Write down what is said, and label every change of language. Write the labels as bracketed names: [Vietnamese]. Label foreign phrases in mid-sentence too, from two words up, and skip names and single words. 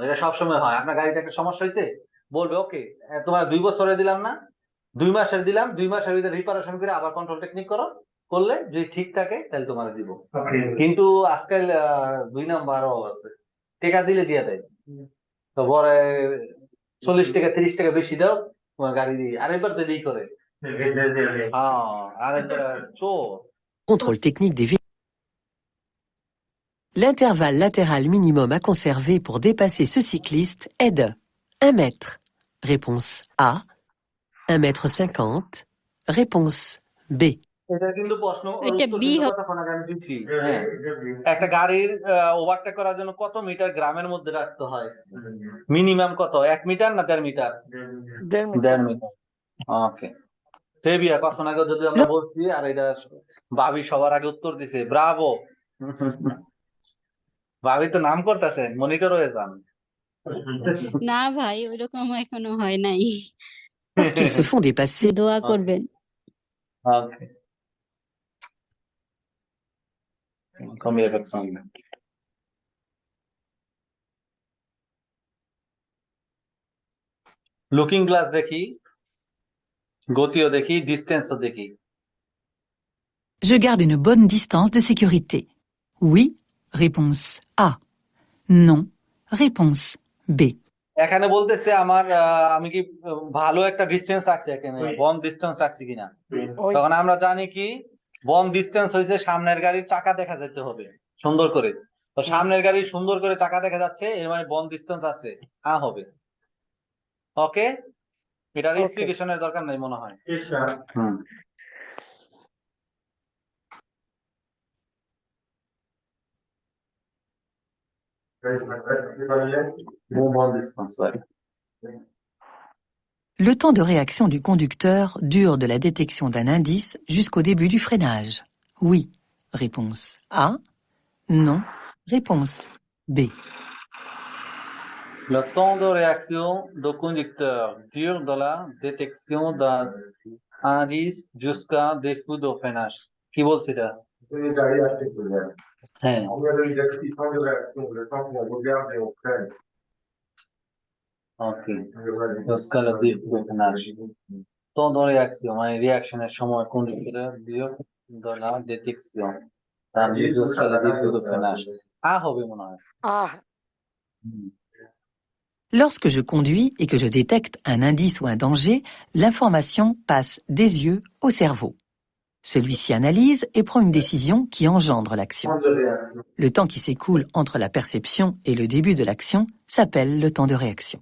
[Bangla] এটা সবসময় হয়, আপনার গাড়িতে একটা সমস্যা হয়েছে বলবে ওকে তোমার 2 বছরে দিলাম না, 2 মাসের দিলাম, 2 মাসের ভিতরে রিপারেশন করে আবার [French] contrôle technique [Bangla] করো, করলে যদি ঠিক থাকে তাহলে তোমার দিব। কিন্তু আজকাল 2 নাম্বারও আছে, টাকা দিলে দিয়ে দেয়, তো পরে 40 টাকা 30 টাকা বেশি দাও তোমার গাড়ি দিয়ে আরেকবার তো এই করে। হ্যাঁ আরেকবার চোর। [French] Contrôle technique des véhicules. L'intervalle latéral minimum à conserver pour dépasser ce cycliste est de 1 mètre. Réponse A. 1,50 m. Réponse B. [Bangla] এটা কিন্তু প্রশ্ন এটা উত্তর বি কিন্তু হবে। কতক্ষণ আগে আমি দিচ্ছি। হ্যাঁ, একটা গাড়ির ওভারটেক করার জন্য কত মিটার গ্রামের মধ্যে রাখতে হয়? মিনিমাম কত, 1 মিটার না 1.5 মিটার? 1.5 মিটার। ওকে, টেবিয়া কখন আগে যদি আমরা বলছি, আর এটা ভাবি সবার আগে উত্তর দিছে, ব্রাভো। ভাবি তো নাম করতেছেন, মনিটর হয়ে যান। না ভাই ওইরকম এখনো হয় নাই। [French] Lorsqu'ils se font dépasser, [Bangla] দোয়া করবেন। ওকে, কমিয়ে ফেলছেন। [English] looking glass [Bangla] দেখি, গতিও দেখি, ডিস্টেন্সও দেখি। [French] Je garde une bonne distance de sécurité. Oui, réponse A. Non, réponse B. [Bangla] এখানে বলতেছে আমার আমি কি ভালো একটা ডিস্টেন্স রাখছি, এখানে [French] bonne distance [Bangla] রাখছি কিনা। তখন আমরা জানি কি [French] bonne distance [Bangla] হয়েছে সামনের গাড়ির চাকা দেখা যেতে হবে সুন্দর করে, তো সামনের গাড়ি সুন্দর করে চাকা দেখা যাচ্ছে, এর মানে [French] bonne distance [Bangla] আছে, আ হবে। ওকে, এটার এক্সপ্লিকেশনের দরকার নাই মনে হয়। হুম, [French] bonne distance [Bangla] হয়। [French] le temps de réaction du conducteur dure de la détection d'un indice jusqu'au début du freinage. Oui. Réponse A. Non. Réponse B. Le temps de réaction du conducteur dure de la détection d'un indice jusqu'à défaut de freinage. [Bangla] কি বলছি এটা? হ্যাঁ, ওকে, [French] jusqu'à le début de freinage. Temps de réaction [Bangla] মানে রিঅ্যাকশনের সময় কন্ডিউক্টর [French] dure de la détection d'un indice jusqu'à le début de freinage. [Bangla] আ হবে মনে হয়। [French] Lorsque je conduis et que je détecte un indice ou un danger, l'information passe des yeux au cerveau. Celui-ci analyse et prend une décision qui engendre l'action. Le temps qui s'écoule entre la perception et le début de l'action s'appelle le temps de réaction.